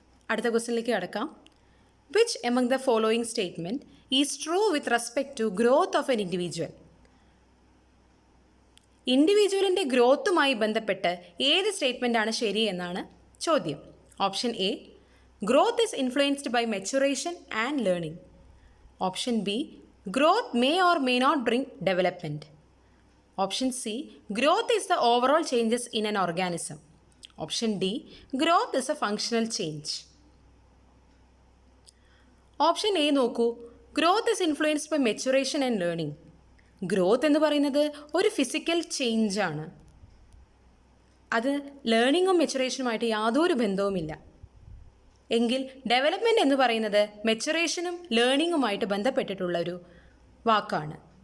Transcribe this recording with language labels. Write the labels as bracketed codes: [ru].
[ml] അടുത്ത ക്വസ്റ്റ്യനിലേക്ക് കടക്കാം. [en] Which among the following statement is true with respect to growth of an individual? [ml] ഇൻഡിവിജ്വലിൻ്റെ ഗ്രോത്തുമായി ബന്ധപ്പെട്ട് ഏത് സ്റ്റേറ്റ്മെൻറ്റാണ് ശരി എന്നാണ് ചോദ്യം. [en] Option A, growth is influenced by maturation and learning. Option B, growth may or may not bring development. Option C, growth is the overall changes in an organism. Option D, growth is a functional change. Option A നോക്കൂ, growth is influenced by maturation and learning. [ml] Growth എന്ന് പറയുന്നത് ഒരു physical change ആണ്. അത് ലേണിങ്ങും മെച്ചുറേഷനുമായിട്ട് യാതൊരു ബന്ധവുമില്ല. എങ്കിൽ development എന്ന് പറയുന്നത് മെച്ചുറേഷനും ലേണിങ്ങുമായിട്ട് ബന്ധപ്പെട്ടിട്ടുള്ള ഒരു വാക്കാണ്.